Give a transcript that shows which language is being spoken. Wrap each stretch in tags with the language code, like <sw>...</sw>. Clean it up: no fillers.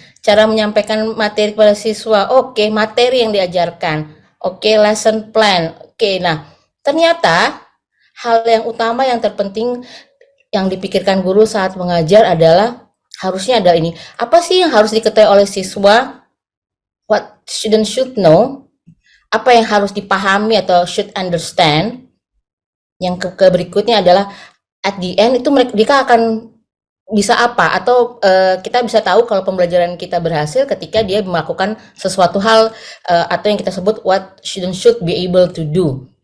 <id>Cara menyampaikan materi kepada siswa, oke, materi yang diajarkan, oke, lesson plan, oke. Nah, ternyata hal yang utama yang terpenting yang dipikirkan guru saat mengajar adalah harusnya ada ini. Apa sih yang harus diketahui oleh siswa?</id> <en>What student should know?</en> <id>Apa yang harus dipahami atau</id> <en>should understand?</en> <id>Yang ke berikutnya adalah</id> <en>at the end</en> <id>itu mereka akan bisa apa atau kita bisa tahu kalau pembelajaran kita berhasil ketika dia melakukan sesuatu hal atau yang kita sebut</id> <en>what student should be able to do.</en>